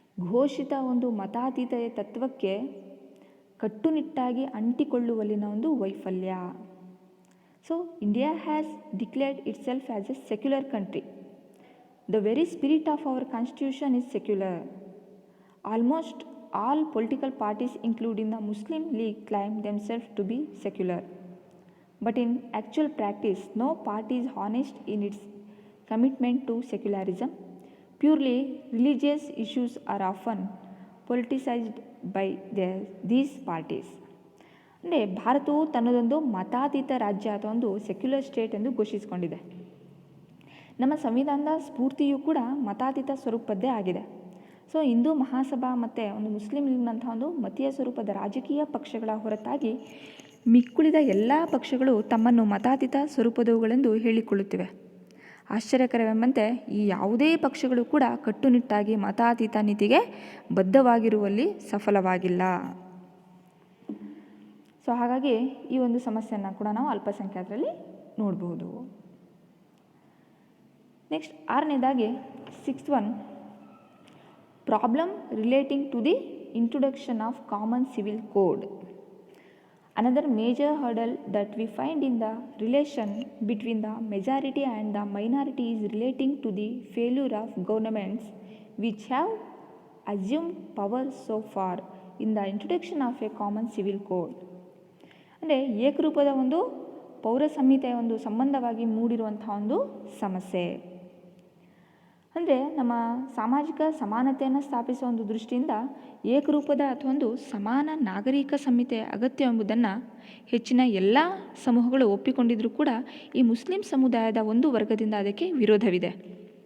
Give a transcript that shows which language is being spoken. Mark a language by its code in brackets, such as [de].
[kn] ಘೋಷಿತ ಒಂದು ಮತಾತೀತ ತತ್ವಕ್ಕೆ ಕಟ್ಟುನಿಟ್ಟಾಗಿ ಅಂಟಿಕೊಳ್ಳುವಲ್ಲಿನ ಒಂದು ವೈಫಲ್ಯ. [en] So India has declared itself as a secular country. The very spirit of our constitution is secular. Almost all political parties including the Muslim League claim themselves to be secular. But in actual practice, no party is honest in its commitment to secularism. Purely religious issues are often politicized by these parties. [kn] ಅಂದರೆ ಭಾರತವು ತನ್ನದೊಂದು ಮತಾತೀತ ರಾಜ್ಯ ಅಥವಾ ಒಂದು secular state ಎಂದು ಘೋಷಿಸಿಕೊಂಡಿದೆ. ನಮ್ಮ ಸಂವಿಧಾನದ ಸ್ಫೂರ್ತಿಯೂ ಕೂಡ ಮತಾತೀತ ಸ್ವರೂಪದ್ದೇ ಆಗಿದೆ. ಸೊ ಹಿಂದೂ ಮಹಾಸಭಾ ಮತ್ತು ಒಂದು ಮುಸ್ಲಿಂ ಲೀಗ್ನಂಥ ಒಂದು ಮತೀಯ ಸ್ವರೂಪದ ರಾಜಕೀಯ ಪಕ್ಷಗಳ ಹೊರತಾಗಿ ಮಿಕ್ಕುಳಿದ ಎಲ್ಲ ಪಕ್ಷಗಳು ತಮ್ಮನ್ನು ಮತಾತೀತ ಸ್ವರೂಪದವುಗಳೆಂದು ಹೇಳಿಕೊಳ್ಳುತ್ತಿವೆ. ಆಶ್ಚರ್ಯಕರವೆಂಬಂತೆ ಈ ಯಾವುದೇ ಪಕ್ಷಗಳು ಕೂಡ ಕಟ್ಟುನಿಟ್ಟಾಗಿ ಮತಾತೀತ ನೀತಿಗೆ ಬದ್ಧವಾಗಿರುವಲ್ಲಿ ಸಫಲವಾಗಿಲ್ಲ. ಸೊ ಹಾಗಾಗಿ ಈ ಒಂದು ಸಮಸ್ಯೆಯನ್ನು ಕೂಡ ನಾವು ಅಲ್ಪಸಂಖ್ಯಾತರಲ್ಲಿ ನೋಡಬಹುದು. [en] next [kn] 6ನೇದಾಗಿ [en] 6th one, problem relating to the introduction of common civil code. Another major hurdle that we find in the relation between the majority and the minority is relating to the failure of governments which have assumed power so far in the introduction of a common civil code. [kn] ಅಂದರೆ ಏಕರೂಪದ ಒಂದು ಪೌರ ಸಂಹಿತೆಯ ಒಂದು ಸಂಬಂಧವಾಗಿ ಮೂಡಿರುವಂಥ ಒಂದು ಸಮಸ್ಯೆ. ಅಂದರೆ ನಮ್ಮ ಸಾಮಾಜಿಕ ಸಮಾನತೆಯನ್ನು ಸ್ಥಾಪಿಸುವ ಒಂದು ದೃಷ್ಟಿಯಿಂದ ಏಕರೂಪದ ಅಥವಾ ಒಂದು ಸಮಾನ ನಾಗರಿಕ ಸಂಹಿತೆ ಅಗತ್ಯ ಎಂಬುದನ್ನು ಹೆಚ್ಚಿನ ಎಲ್ಲ ಸಮೂಹಗಳು ಒಪ್ಪಿಕೊಂಡಿದ್ದರೂ ಕೂಡ ಈ ಮುಸ್ಲಿಂ ಸಮುದಾಯದ ಒಂದು ವರ್ಗದಿಂದ ಅದಕ್ಕೆ ವಿರೋಧವಿದೆ.